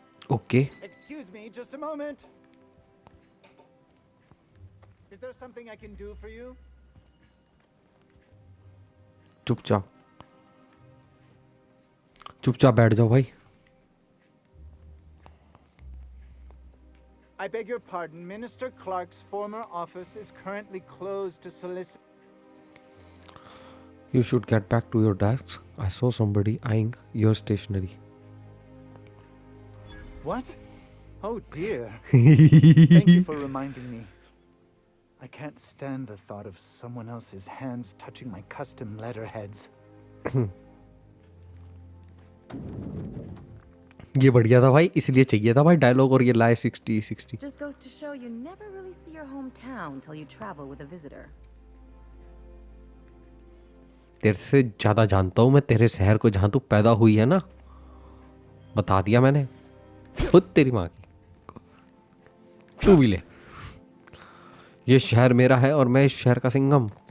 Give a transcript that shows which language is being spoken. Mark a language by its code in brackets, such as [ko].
[en] Okay. Excuse me, just a moment. Is there something I can do for you? [hi] चुपचाप चुपचाप बैठ जाओ भाई। [en] I beg your pardon. Minister Clark's former office is currently closed to solicit. You should get back to your desks. I saw somebody eyeing your stationery. What? Oh dear. Thank you for reminding me. I can't stand the thought of someone else's hands touching my custom letterheads. [hi] ये बढ़िया था भाई, इसलिए चाहिए था भाई dialogue, और ये लाए 60-60। [en] Just goes to show you never really see your hometown till you travel with a visitor. [hi] तेरे से ज्यादा जानता हूँ मैं तेरे शहर को, जहां तू पैदा हुई है ना, बता दिया मैंने खुद तेरी माँ की। तू भी ले, ये शहर मेरा है और मैं इस शहर का सिंघम।